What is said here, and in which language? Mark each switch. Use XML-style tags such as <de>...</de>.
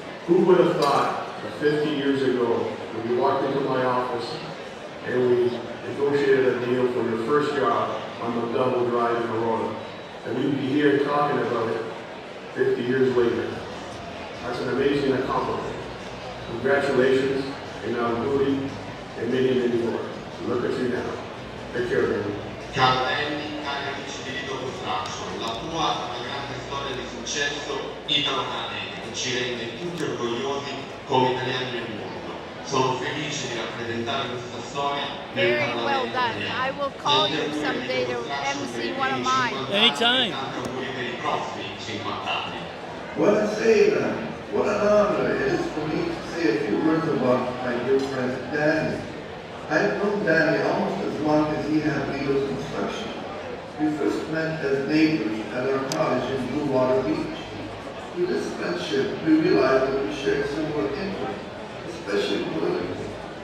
<en>Who would have thought that 50 years ago, when you walked into my office and we negotiated a deal for your first job on the double drive in Aurora, that we'd be here talking about it 50 years later? That's an amazing accomplishment. Congratulations, and auguri, and many, many more. Look at you now. Take care, Danny.</en> <it>Caro Danny, cari amici di LIDO Construction, la tua è una grande storia di successo italo-canadese che ci rende tutti orgogliosi come italiani nel mondo. Sono felice di rappresentare questa storia nel</it> <en>Very</en> <it>Parlamento</it> <en>well done.</en> <it>italiano.</it> <en>I will call you someday to MC one of mine. Anytime.</en> <it>Tanti auguri per i prossimi 50 anni. Buonasera.</it> <en>What an honor it is for me to say a few words about my dear friend Danny. I've known Danny almost as long as he had LIDO Construction. We first met as neighbors at our cottage in Blue Water Beach. Through this friendship, we realized that we shared similar interests, especially politically.</en>